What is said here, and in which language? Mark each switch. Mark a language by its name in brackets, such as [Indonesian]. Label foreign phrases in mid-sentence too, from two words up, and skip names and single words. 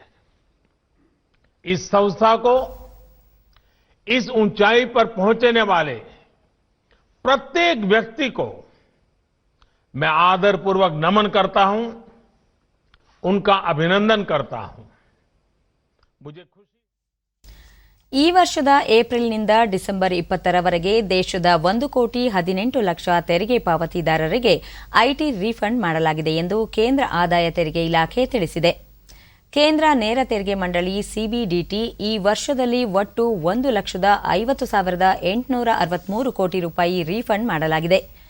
[Hindi] इस संस्था को इस ऊंचाई पर पहुंचने वाले प्रत्येक व्यक्ति को मैं आदरपूर्वक नमन करता हूं, उनका अभिनंदन करता हूं। मुझे खुशी [Kannada] ಈ ವರ್ಷದ ಏಪ್ರಿಲ್ನಿಂದ ಡಿಸೆಂಬರ್ 20ರವರೆಗೆ ದೇಶದ 1,18,00,000 ತೆರಿಗೆ ಪಾವತಿದಾರರಿಗೆ [English] IT refund [Kannada] ಮಾಡಲಾಗಿದೆ ಎಂದು ಕೇಂದ್ರ ಆದಾಯ ತೆರಿಗೆ ಇಲಾಖೆ ತಿಳಿಸಿದೆ. ಕೇಂದ್ರ ನೇರ ತೆರಿಗೆ ಮಂಡಳಿ ಸಿಬಿಡಿಟಿ ಈ ವರ್ಷದಲ್ಲಿ ಒಟ್ಟು 1,50,863 ಕೋಟಿ ರೂಪಾಯಿ ರೀಫಂಡ್ ಮಾಡಲಾಗಿದೆ.